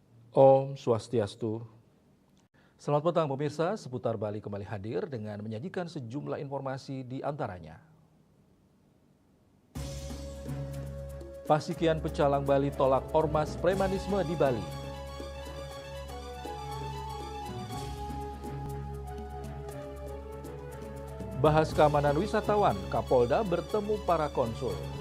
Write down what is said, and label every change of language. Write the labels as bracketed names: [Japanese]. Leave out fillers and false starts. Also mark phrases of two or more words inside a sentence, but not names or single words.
[Indonesian] Om Swastiastu. Selamat petang pemirsa, Seputar Bali kembali hadir dengan menyajikan sejumlah informasi di antaranya. Pasikian Pecalang Bali tolak ormas premanisme di Bali. Bahas keamanan wisatawan, Kapolda bertemu para konsul.